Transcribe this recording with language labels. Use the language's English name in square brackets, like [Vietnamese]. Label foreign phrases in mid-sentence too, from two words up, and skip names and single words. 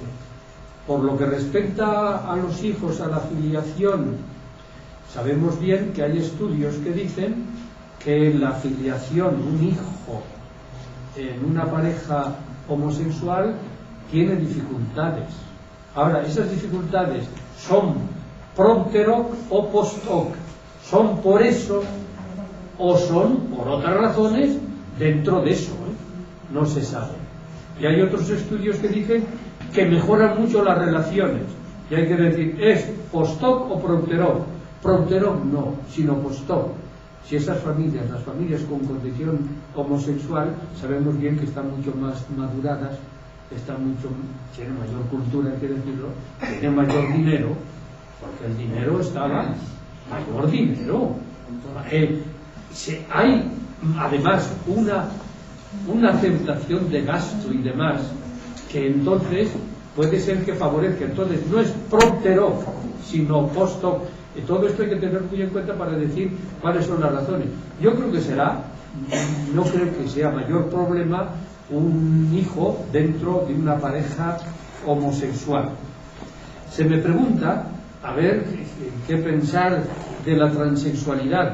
[Spanish] Por lo que respecta a los hijos, a la filiación, sabemos bien que hay estudios que dicen que la filiación, un hijo en una pareja homosexual, tiene dificultades. Ahora, esas dificultades son [Latin] propter hoc [Spanish] o [Latin] post hoc, [Spanish] son por eso o son por otras razones dentro de eso, no se sabe. Y hay otros estudios que dicen que mejoran mucho las relaciones, y hay que decir, ¿es [Latin] post hoc [Spanish] o [Latin] propter hoc? Propter hoc [Spanish] no, sino [Latin] post hoc. [Spanish] Si esas familias, las familias con condición homosexual, sabemos bien que están mucho más maduradas, tienen mayor cultura, hay que decirlo, tienen mayor dinero, porque el dinero estaba, mayor dinero. Hay además una aceptación de gasto y demás, que entonces puede ser que favorezca. Entonces no es [Latin] propter hoc, [Spanish] sino [Latin] post hoc. [Spanish] Todo esto hay que tener muy en cuenta para decir cuáles son las razones. Yo creo que será no creo que sea mayor problema un hijo dentro de una pareja homosexual. Se me pregunta, a ver, qué pensar de la transexualidad.